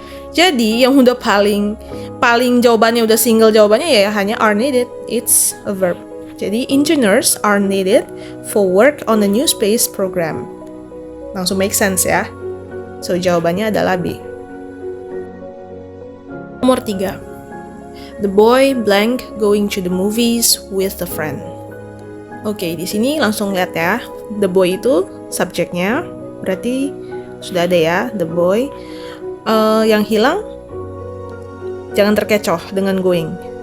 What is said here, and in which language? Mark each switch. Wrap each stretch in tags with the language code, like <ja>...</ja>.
<id>Jadi yang udah paling jawabannya udah single jawabannya ya hanya</id> <en>are needed. It's a verb. Jadi engineers are needed for work on the new space program. Langsung make sense ya.</en> <id>So jawabannya adalah B. Nomor 3.</id> <en>The boy blank going to the movies with a friend.</en> <id>Oke, di sini langsung lihat ya. The boy itu subjeknya, berarti sudah ada ya, the boy. Yang hilang, jangan terkecoh dengan going.</id>